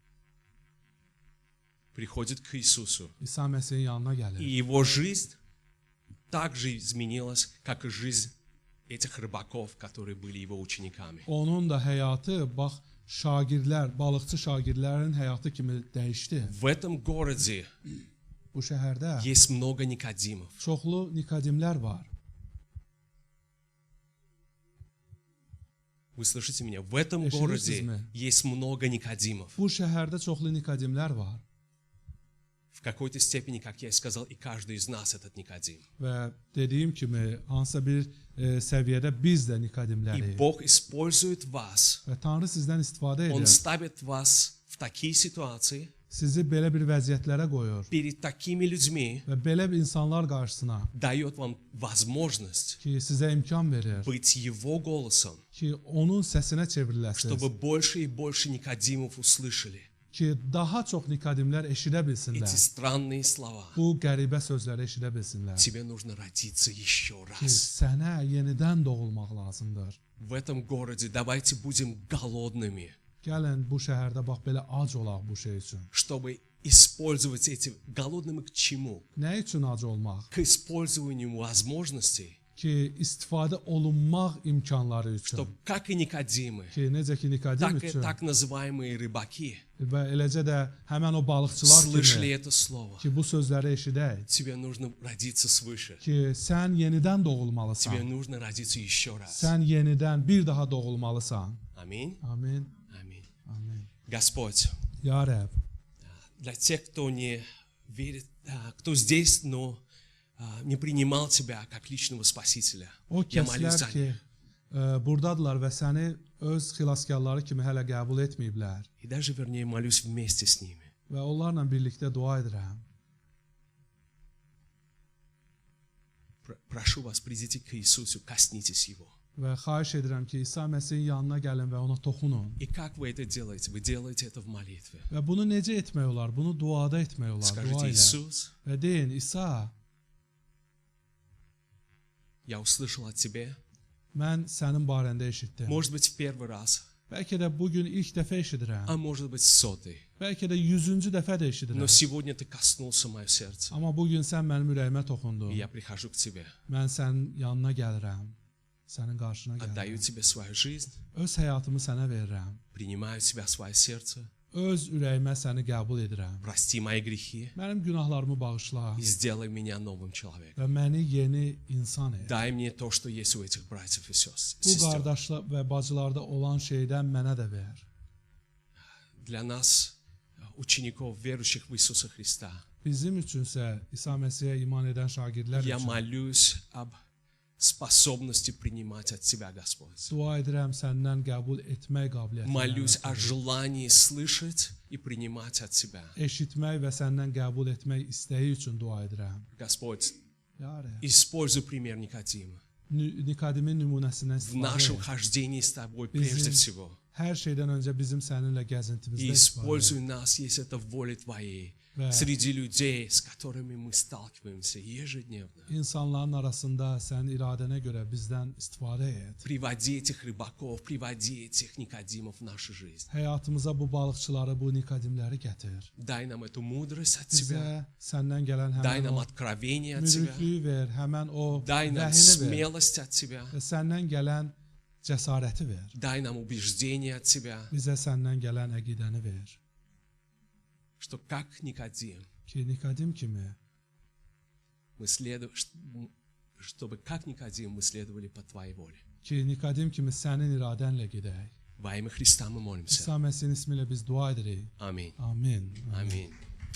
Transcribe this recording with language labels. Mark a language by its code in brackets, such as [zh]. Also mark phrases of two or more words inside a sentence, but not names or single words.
[ru] Приходит к Иисусу. [az] İsa Məsihin yanına [ru] И [az] gəlir. [ru] его жизнь так же изменилась, как и жизнь этих rыбаков, которые были его учениками. [az] Onun da həyatı bax şagirdlər, balıqçı şagirdlərin həyatı kimi dəyişdi. [ru] В этом gороде [az] Bu şəhərdə [ru] есть много Никодимов. [az] çoxlu Nikodimlər var. [ru] Вы слышите меня? В этом Слышите городе меня? есть много Никодимов. [az] Bu şəhərdə çoxlu Nikodimlər var [ru] В какой-то степени, как я и сказал, и каждый из нас этот Никодим. [az] və dediyim kimi hansısa bir səviyyədə biz də [ru] И [az] Nikodimlərik. [ru] Бог использует вас. [az] Və Tanrı sizdən istifadə [ru] Он [az] edir. [ru] ставит вас в такие ситуации, [az] Sizi belə bir vəziyyətlərə qoyur [ru] перед такими людьми, [az] və belə bir insanlar qarşısına [ru] дает вам возможность [az] ki sizə imkan verir [ru] быть Его голосом, [az] ki onun səsinə çevriləsiniz. [ru] чтобы больше и больше Никодимов услышали [az] Ki daha çox Nikodimlər eşidə [ru] эти [az] bilsinlər. [ru] странные слова. [az] Bu qəribə sözləri eşidə bilsinlər. [ru] Тебе нужно родиться еще [az] Ki [ru] раз. [az] sənə yenidən doğulmaq lazımdır. [ru] В этом gороде давайте будем голодными, [az] Gəlin bu şəhərdə bax belə ac olaq bu şey üçün. [ru] чтобы использовать эти голодными к чему? [az] Nə üçün ac olmaq? [ru] К использованию возможностей, [az] Ki istifadə olunmaq imkanları üçün. [ru] что как и Никодимы, [az] Ki necə ki Nikodim [ru] так и [az] üçün [ru] так называемые rыбаки [az] və eləcə də həmən o balıqçılar [ru] слышали [az] kimi [ru] это слово. [az] ki bu sözləri eşidək. [ru] Тебе нужно родиться свыше. [az] Ki sən yenidən [ru] Тебе [az] doğulmalısan. [ru] нужно родиться еще раз. [az] Sən yenidən bir daha doğulmalısan. [ru] Аминь. [az] Amin. [ru] Аминь. [az] Amin. [ru] Господь, [az] Ya Rəbb, [ru] для тех, кто не верит, кто здесь, но не принимал Тебя как личного Спасителя, [az] o [ru] я молюсь [az] kəslər [ru] за [az] ki [ru] них. [az] burdadılar və səni öz xilaskarları kimi hələ qəbul etməyiblər [ru] И даже, вернее, молюсь вместе с ними. [az] və onlarla birlikdə dua edirəm. [ru] Прошу вас, придите к Иисусу, коснитесь Его. [az] Və xahiş edirəm ki, İsa Məsihin yanına gəlin və ona toxunun. [ru] И как вы это делаете? Вы делаете это в молитве. [az] Və bunu necə etmək olar? Bunu duada etmək olar, dua [ru] Скажите: [az] ilə. [ru] Иисус, [az] Və deyin, İsa, [ru] я услышал от Тебя, [az] mən sənin barəndə eşitdim. [ru] может быть, в первый раз, [az] Bəlkə də bugün ilk dəfə eşidirəm. [ru] а может быть, 100-й. [az] Bəlkə də 100-cü dəfə də eşidirəm. [ru] Но сегодня Ты коснулся мое сердце, [az] Amma bugün sən mənim ürəyimə toxundun. [ru] и я прихожу к Тебе, [az] Mən sənin yanına gəlirəm. Sənin qarşına [ru] отдаю [az] gəlirəm. [ru] Тебе свою жизнь, [az] Öz həyatımı sənə verirəm. [ru] принимаю Тебя в свое сердце, [az] Öz ürəyimə səni qəbul edirəm. [ru] прости мои грехи [az] Mənim günahlarımı bağışla [ru] и сделай меня новым человеком. [az] və məni yeni insan et. [ru] Дай мне то, что есть у этих братьев и [az] Bu [ru] сестер. [az] qardaşlar və bacılarda olan şeydən mənə də ver. [ru] Для нас, учеников, верующих в Иисуса Христа, [az] Bizim üçünsə İsa Məsihə iman edən şagirdlər [ru] я [az] üçün [ru] молюсь об способности принимать от Тебя, Господь. [az] dua edirəm səndən qəbul etmək [ru] Молюсь [az] qabiliyyətinə, [ru] о желании слышать и принимать от Тебя. [az] eşitmək və səndən qəbul etmək istəyi üçün dua edirəm. [ru] Господь, [az] Ya Rəbb, [ru] используй пример Никодима [az] Nikodimin nümunəsindən [ru] в нашем [az] istifadə et. [ru] хождении с Тобой прежде всего. [az] Hər şeydən öncə bizim səninlə gəzintimizdə [ru] И [az] istifadə [ru] используй [az] et. [ru] нас, если это в воле Твоей, Да. среди людей, с которыми мы сталкиваемся ежедневно. [az] İnsanların arasında sənin iradənə görə bizdən istifadə et. [ru] Приводи этих rыбаков, приводи этих Никодимов в нашу жизнь. [az] Həyatımıza bu balıqçıları, bu Nikodimləri gətir. [ru] Дай нам эту мудрость от Тебя, [az] Bizə səndən gələn [ru] дай [az] həmən [ru] нам [az] o [ru] откровение от Тебя, [az] müdriklüyü ver, həmən o [ru] дай нам [az] vəhini ver [ru] смелость от Тебя, [az] və səndən gələn cəsarəti ver. [ru] дай нам убеждение от Тебя, [az] Bizə səndən gələn əqidəni ver. [ru] что как Никодим [az] Ki Nikodim kimi [ru] чтобы как Никодим мы следовали по Твоей воле. [az] ki Nikodim kimi sənin iradənlə gedək. [ru] Во имя Христа мы молимся. [az] İsa Məsihin ismi ilə biz dua edirik. [ru] Аминь. [az] Amin. [ru] Аминь.